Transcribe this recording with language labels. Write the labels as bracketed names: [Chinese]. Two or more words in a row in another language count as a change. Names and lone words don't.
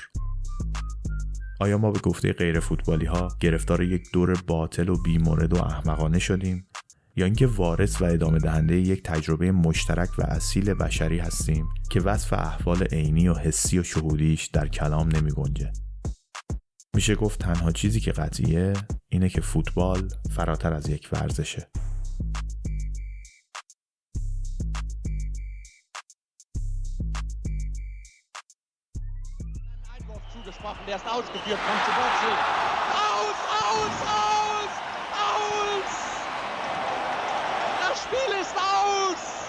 [Persian] آیا ما به گفته غیر فوتبالی ها گرفتار یک دور باطل و بیمورد و احمقانه شدیم یا اینکه وارث و ادامه دهنده یک تجربه مشترک و اصیل بشری هستیم که وصف احوال عینی و حسی و شهودیش در کلام نمی گنجه؟ میشه گفت تنها چیزی که قطعیه اینه که فوتبال فراتر از یک ورزشه. [German] Der ist ausgeführt, kommt zu Bocik. Aus, aus, aus, aus! Das Spiel ist aus!